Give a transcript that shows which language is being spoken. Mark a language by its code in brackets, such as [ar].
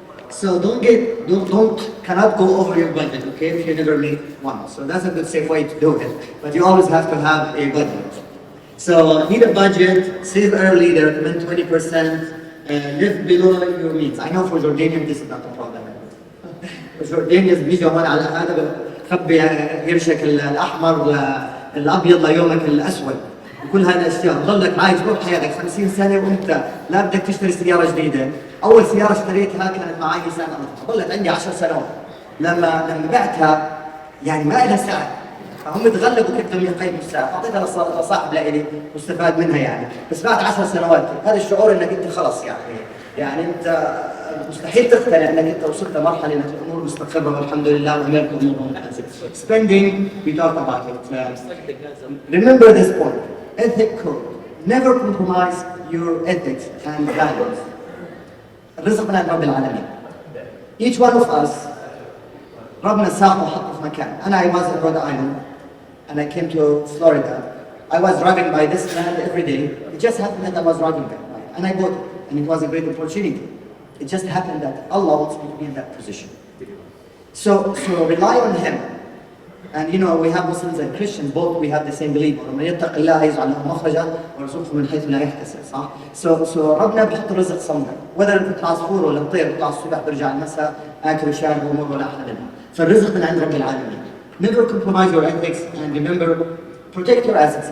[en] So cannot go over your budget, okay, if you never make one. So that's a good safe way to do it. But you always have to have a budget. So need a budget, save early, they recommend 20%, live below your means. I know for Jordanian this is not a problem. [ar] Jordanians بيجوا هون على هذا خبي قرشك الأحمر الأبيض ليومك الأسود. وكل هذه الاشياء ضلك عايش طول حياتك 50 سنه وانت لا بدك تشتري سياره جديده، اول سياره اشتريتها كانت معي سنه ضلت عندي 10 سنوات، لما بعتها يعني ما لها سعر، فهم تغلبوا كيف بدهم يقيموا السعر، اعطيتها لصاحب لإلي واستفاد منها يعني، بس بعد 10 سنوات هذا الشعور انك انت خلص يعني انت مستحيل تقتنع انك انت وصلت لمرحله انك الامور مستقره والحمد لله وامورك امور ممتازه. [en] Spending, we talked about it. Remember this point. Ethic code. Never compromise your ethics and values. [ar] الرزق من عند رب العالمين. [en] Each one of us [ar] ربنا ساقه وحطه في مكان. [en] أنا I was in Rhode Island and I came to Florida. I was driving by this land every day. It just happened that I was driving by and I bought it and it was a great opportunity. It just happened that Allah wants me to be in that position. So rely on Him. And we have Muslims and Christians, both we have the same belief. [ar] ومن يتق الله يجعل له مخرجا ويرزقه من حيث لا يحتسب، صح؟ [en] So [ar] ربنا بيحط الرزق somewhere. [en] Whether [ar] كنت عصفور ولا طير بيطلع الصبح بيرجع المساء آكل وشارب وأمور ولا أحلى منها. فالرزق من عند رب العالمين. [en] Never compromise your ethics and remember, protect your assets.